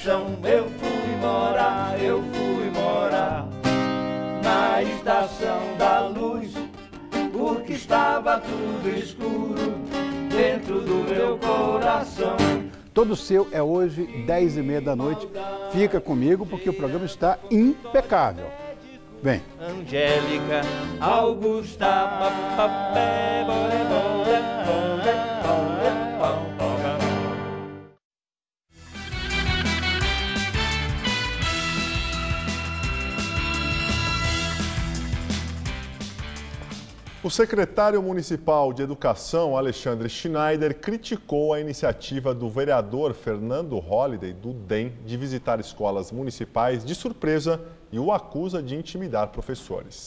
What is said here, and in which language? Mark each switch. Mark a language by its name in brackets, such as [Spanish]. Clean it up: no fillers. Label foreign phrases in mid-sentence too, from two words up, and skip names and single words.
[Portuguese] Eu fui morar na estação da luz, porque estava tudo escuro dentro do meu coração. Todo Seu é hoje, 10h30 da noite. Fica comigo porque o programa está impecável. Vem. Angélica, Augusta, papapé, bore, bore, bore, bore, bore. O secretário municipal de Educação, Alexandre Schneider, criticou a iniciativa do vereador Fernando Holliday, do DEM, de visitar escolas municipais de surpresa e o acusa de intimidar professores.